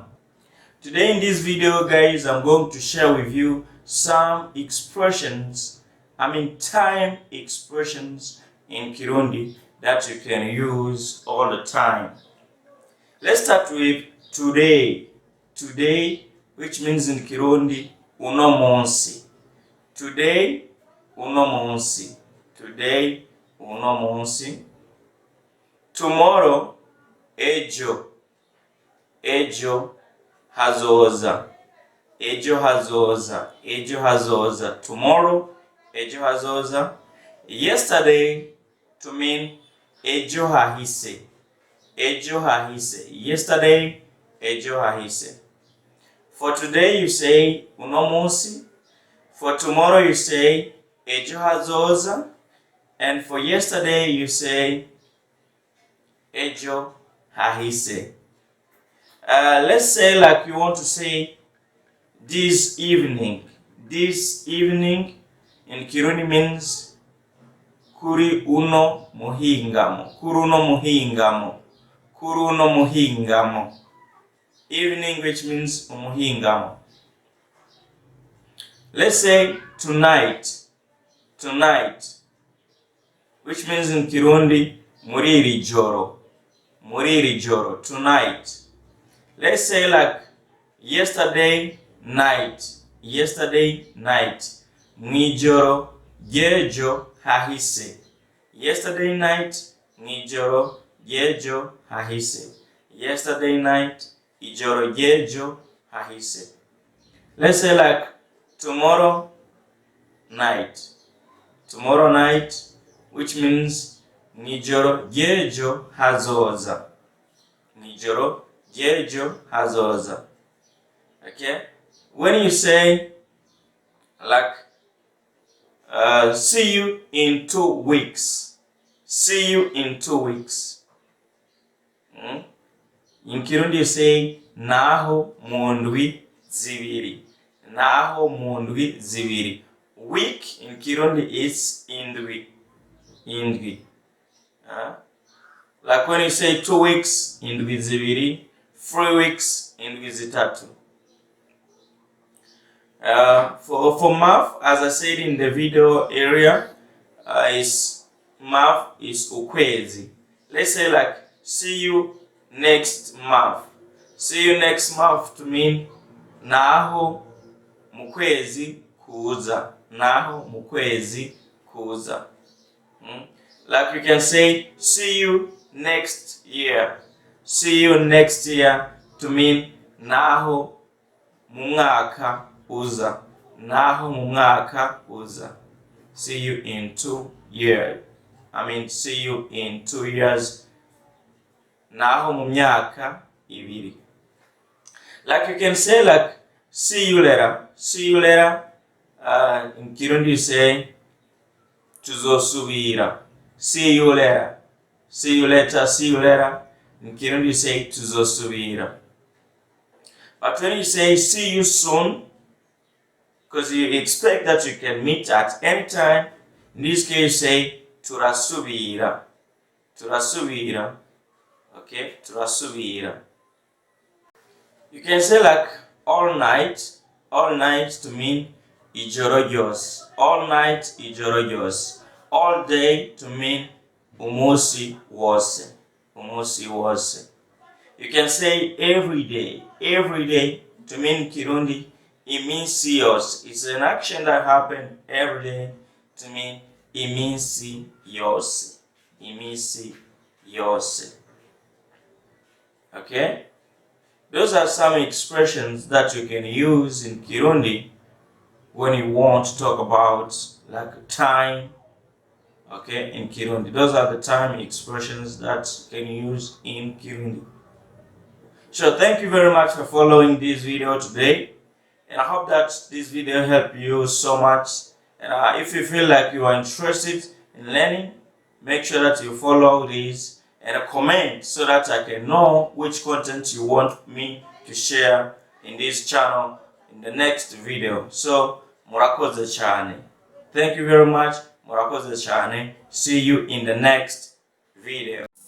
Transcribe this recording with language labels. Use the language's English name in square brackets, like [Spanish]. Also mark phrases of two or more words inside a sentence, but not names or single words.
[English] Today in this video, guys, I'm going to share with you some expressions, time expressions in Kirundi that you can use all the time. Let's start with today. Today, which means in Kirundi, [Rundi] uno munsi. [English] Today, uno munsi. Today, uno munsi. Tomorrow, ejo. [Rundi] Ejo hazoza. Ejo hazoza. Ejo hazoza. [English] Tomorrow, [Rundi] ejo hazoza. [English] Yesterday, to mean [Rundi] ejo hahise. Ejo hahise. Yesterday, ejo hahise. [English] For today, you say [Rundi] uno munsi. [English] For tomorrow, you say [Rundi] ejo hazoza. [English] And for yesterday, you say [Rundi] ejo hahise. [English] Let's say like you want to say this evening. This evening in Kirundi means [Rundi] kuri uno muhingamo. Kuri uno muhingamo. Kuri uno muhingamo. [English] Evening, which means umuhingamo. Let's say tonight. Tonight, which means in Kirundi [Rundi] muriri joro. Muriri joro. [English] Tonight. Let's say like yesterday night. Yesterday night. [Rundi] Mwijoro jejo hahise. [English] Yesterday night. [Rundi] Mwijoro jejo hahise. [English] Yesterday night. [Rundi] Ijoro jejo hahise. [English] Let's say like tomorrow night. Tomorrow night, which means [Rundi] nijoro jejo hazoza. Nijoro jejo hazoza. [English] Okay? When you say like see you in 2 weeks. See you in 2 weeks. In Kirundi you say [Rundi] naho mundwi zibiri. Naho mundwi zibiri. [English] Week in Kirundi is indwi. [Rundi] Indwi. [English] Like when you say 2 weeks, [Rundi] indwi zibiri. 3 weeks, indwi zitatu. [English] For math, as I said in the video area, math is ukwezi. Let's say like see you next month. See you next month to mean [Rundi] naho mukwezi kuza. Naho mukwezi kuza. [English] Like you can say see you next year. See you next year to mean [Rundi] naho mumwaka uza. Naho mumwaka uza. [English] See you in 2 years. See you in 2 years. [Rundi] Naho mumyaka ibiri. [English] Like you can say like see you later. See you later. In Kirundi you say tuzosubira. See you later. See you later. See you later. In Kirundi you say tuzosubira. But when you say see you soon, because you expect that you can meet at any time, in this case you say turasubira. [Rundi] Turasubira. Okay? Turasubira. [English] You can say like all night. All night to mean [Rundi] ijoro ryose. [English] All night [Rundi] ijoro ryose. [English] All day to mean [Rundi] umusi wose. Umusi wose. [English] You can say every day. Every day to mean Kirundi. It means yose. It's an action that happens every day to mean [Rundi] iminsi yose. Iminsi yose. [English] Okay? Those are some expressions that you can use in Kirundi when you want to talk about like time, okay, in Kirundi. Those are the time expressions that you can use in Kirundi. So thank you very much for following this video today, and I hope that this video helped you so much And if you feel like you are interested in learning, make sure that you follow this and comment so that I can know which content you want me to share in this channel in the next video. So, [Rundi] murakoze cyane. [English] Thank you very much. [Rundi] Murakoze cyane. [English] See you in the next video.